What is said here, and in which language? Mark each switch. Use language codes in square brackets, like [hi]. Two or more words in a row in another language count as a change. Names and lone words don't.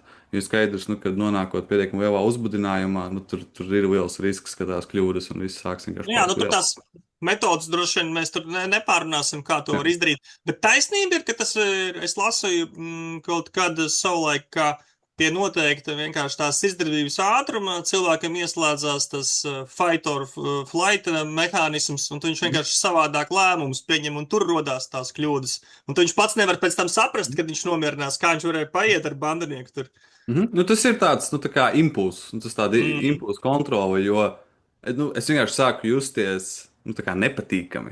[lv] Jo skaidrs, nu, kad nonākot pietiekami lielā uzbudinājumā, nu, tur ir liels risks, ka tās kļūdas un viss sāks vienkārši Jā, nu tur palikt tās metodas droši vien mēs tur nepārunāsim, kā to var izdarīt. Bet taisnība ir, ka tas ir, es lasīju kaut kad savulaik, ka pie noteikta vienkārši tās izdarbības ātruma cilvēkam ieslēdzās tas [en] fight or flight [lv] mehānisms, un viņš vienkārši savādāk lēmumus pieņem, un tur rodās tās kļūdas. Un viņš pats nevar pēc tam saprast, kad viņš nomierinās, kā viņš varēja paiet ar bandinieku tur. Nu, tas ir tāds nu, tā kā impulss, nu, tas tāda impulsu kontrole, jo nu, es vienkārši sāku justies nu, tā kā nepatīkami.